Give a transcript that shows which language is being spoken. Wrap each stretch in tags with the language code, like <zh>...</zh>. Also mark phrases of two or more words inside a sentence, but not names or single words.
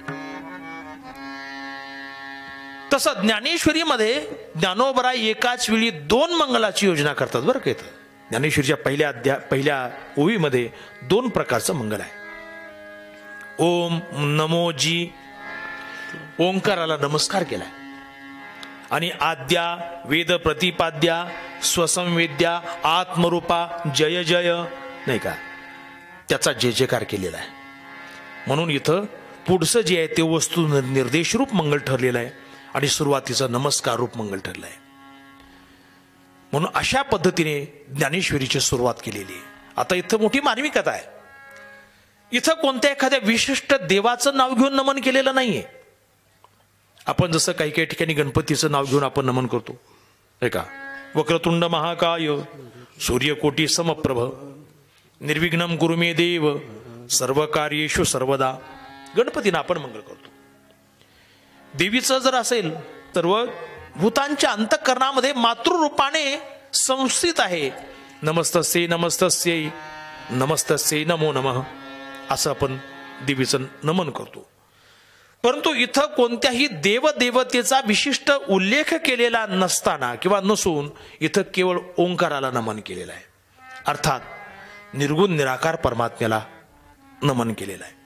<mr>तसं ज्ञानेश्वरी मध्ये ज्ञानोबराय एकाच वेळी 2 मंगलाची योजना करतात बरं का. ज्ञानेश्वरीच्या पहिल्या ओवीमध्ये 2 प्रकारचं मंगल आहे. ओम नमो जी ओंकाराला नमस्कार केलाय आणि आद्या वेद प्रतिपाद्या स्वसंवेद्या आत्मरूपा जय जय नाही का त्याचा जय जयकार केलेला आहे. म्हणून इथं पुढचं जे आहे ते वस्तू निर्देश रूप मंगल ठरलेलं आहे आणि सुरुवातीचं नमस्कार रूप मंगल ठरलं आहे. म्हणून अशा पद्धतीने ज्ञानेश्वरीची सुरुवात केलेली आहे. आता इथं मोठी मानवी कथा आहे. इथं कोणत्या एखाद्या विशिष्ट देवाचं नाव घेऊन नमन केलेलं नाहीये. आपण जसं काही काही ठिकाणी गणपतीचं नाव घेऊन आपण नमन करतो नाही का.</mr> <sa>वक्रतुंड महाकाय सूर्यकोटी समप्रभ निर्विघ्नम कुरु मे देव सर्व कार्येषु सर्वदा</sa> <mr>गणपतीनं आपण मंगल करतो. देवीचं जर असेल तर भूतांच्या अंतःकरणामध्ये मातृरूपाने संस्थित आहे.</mr> <sa>नमस्तस्यै नमस्तस्यै नमस्तस्यै नमो नमः</sa> <mr>असं आपण देवीचं नमन करतो. परंतु इथं कोणत्याही देवदेवतेचा विशिष्ट उल्लेख केलेला नसताना किंवा नसून इथं केवळ ओंकाराला नमन केलेलं आहे. अर्थात निर्गुण निराकार परमात्म्याला नमन केलेलं आहे.</mr>